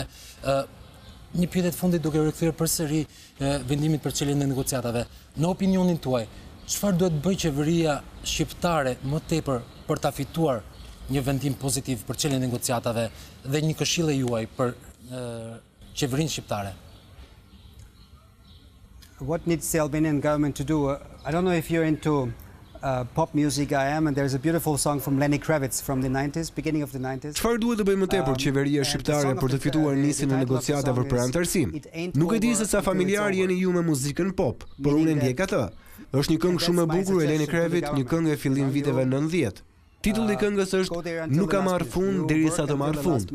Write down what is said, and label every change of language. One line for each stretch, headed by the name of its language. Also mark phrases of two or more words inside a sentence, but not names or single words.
Albanian: Një pyetje të fundit duke rikthyer përsëri vendimit për çeljen e negociatave. Në opinionin tuaj, çfarë duhet bëjë qeveria shqiptare më tepër për ta fituar një vendim pozitiv për çeljen e negociatave dhe një këshillë juaj për qeverinë shqiptare?
English: What needs the Albanian government to do? I don't know if you're into pop music. I am, and there's a beautiful song from Lenny Kravitz from the 90s, beginning of the 90s.
Albanian: Çfarë duhet të bëjë më tepër qeveria shqiptare për të fituar nisjen e negociatave për antarësim? Nuk e di se sa familjar jeni ju me muzikën pop, por unë ndjek atë. Është një këngë shumë e bukur e Lenny Kravitz, një këngë e fillim viteve 90. Titulli i këngës është Nuk ka marrë fund derisa të marrë fund.